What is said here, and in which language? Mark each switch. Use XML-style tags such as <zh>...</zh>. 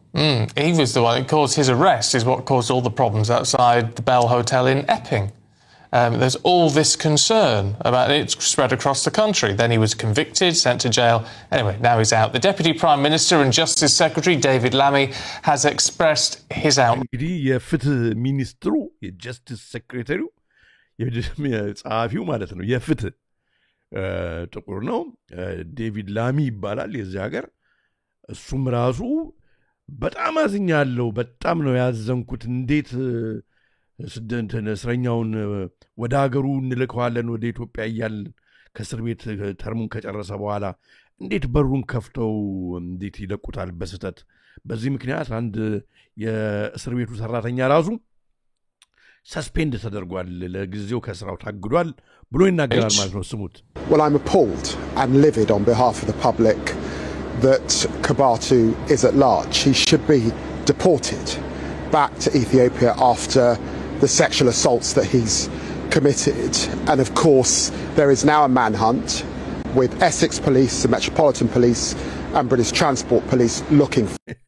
<en>He was the one that caused his arrest, is what caused all the problems outside the Bell Hotel in Epping. there's all this concern about it spread across the country. Then he was convicted, sent to jail. Anyway, now he's out. The Deputy Prime Minister and Justice Secretary, David Lammy, has expressed his outrage.</en> <am>እንግዲህ የፍትህ ሚኒስትሩ የጀስቲስ ሴክሬታሪው ጸሐፊው ማለት ነው የፍትህ ጥቁር ነው ዴቪድ ላሚ ይባላል የዚህ ሀገር እሱም ራሱ በጣም አዝኛለሁ በጣም ነው ያዘንኩት እንዴት ስደንተን እስረኛውን ወደ ሀገሩ እንልከዋለን ወደ ኢትዮጵያ ይያል ከእስር ቤት ተርሙን ከጨረሰ በኋላ እንዴት በሩን ከፍተው እንዴት ይለቁታል በስተት በዚህ ምክንያት አንድ የእስር ቤቱ ሰራተኛ ራሱ ሰስፔንድ ተደርጓል ለጊዜው ከስራው ታግዷል ብሎ ይናገራል ማለት ነው ስሙት</am> <en>Well, I'm appalled and livid on behalf of the public that Kabatu is at large. He should be deported back to Ethiopia after the sexual assaults that he's committed. And of course, there is now a manhunt with Essex Police, the Metropolitan Police and British Transport Police looking for</en>